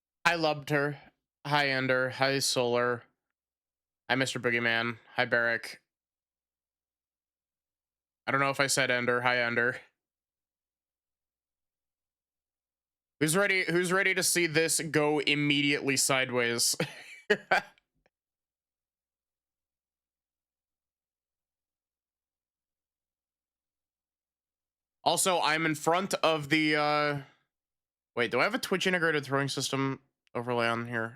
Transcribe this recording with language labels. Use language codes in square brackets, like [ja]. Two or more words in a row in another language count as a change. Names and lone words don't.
[en] Hi Lubter. Hi Ender. Hi Solar. Hi Mr. Boogeyman. Hi Barrick. I don't know if I said Ender. Hi Ender. Who's ready to see this go immediately sideways? Also, I'm in front of the wait, do I have a Twitch integrated throwing system overlay on here?